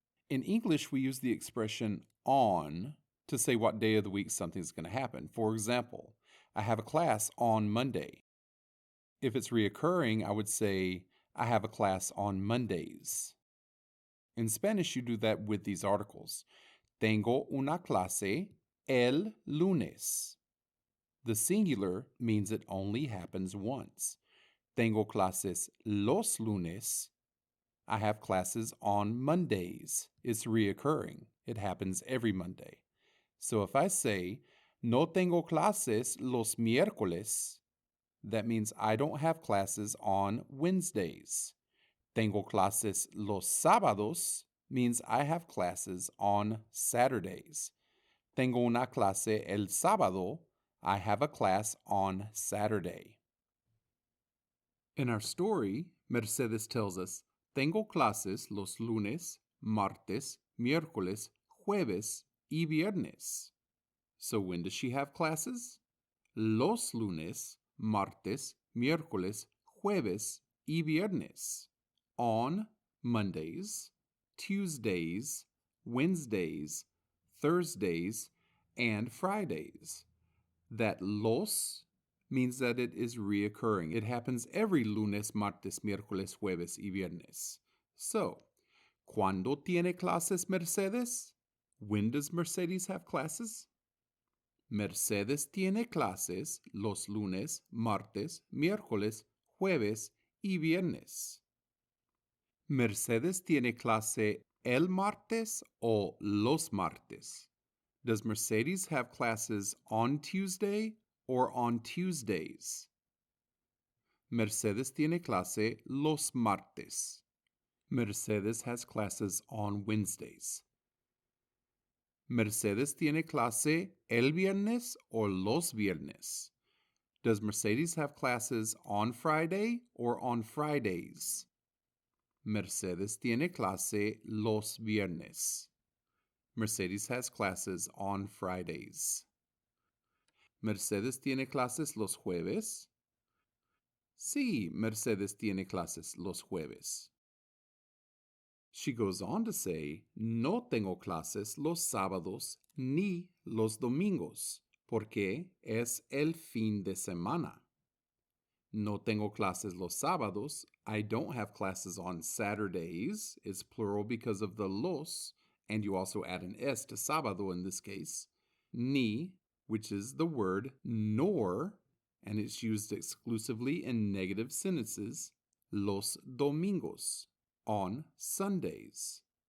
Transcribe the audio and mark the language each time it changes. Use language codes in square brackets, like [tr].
[en] In English, we use the expression on to say what day of the week something's going to happen. For example, I have a class on Monday. If it's reoccurring, I would say, I have a class on Mondays. In Spanish, you do that with these articles. [es] Tengo una clase el lunes. [en] The singular means it only happens once. [es] Tengo clases los lunes. [en] I have classes on Mondays. It's reoccurring. It happens every Monday. So if I say, [es] no tengo clases los miércoles, [en] that means I don't have classes on Wednesdays. [es] Tengo clases los sábados [en] means I have classes on Saturdays. [es] Tengo una clase el sábado. [en] I have a class on Saturday. In our story, Mercedes tells us, [es] tengo clases los lunes, martes, miércoles, jueves, y viernes. [en] So when does she have classes? [es] Los lunes, martes, miércoles, jueves, y viernes. [en] On Mondays, Tuesdays, Wednesdays, Thursdays, and Fridays. That los means that it is reoccurring. It happens every [es] lunes, martes, miércoles, jueves, y viernes. So, ¿cuándo tiene clases Mercedes? [en] When does Mercedes have classes? [es] Mercedes tiene clases los lunes, martes, miércoles, jueves y viernes. Mercedes tiene clase el martes o los martes. [en] Does Mercedes have classes on Tuesday or on Tuesdays? [es] Mercedes tiene clase los martes. [en] Mercedes has classes on Wednesdays. [es] Mercedes tiene clase el viernes o los viernes. [en] Does Mercedes have classes on Friday or on Fridays? [es] Mercedes tiene clase los viernes. [en] Mercedes has classes on Fridays. [es] ¿Mercedes tiene clases los jueves? Sí, Mercedes tiene clases los jueves. [en] She goes on to say, [es] no tengo clases los sábados ni los domingos, porque es el fin de semana. No tengo clases los sábados. [en] I don't have classes on Saturdays. It's plural because of the los, and you also add an s to sábado in this case. Ni, which is the word nor, and it's used exclusively in negative sentences, [es] los domingos, [en] on Sundays.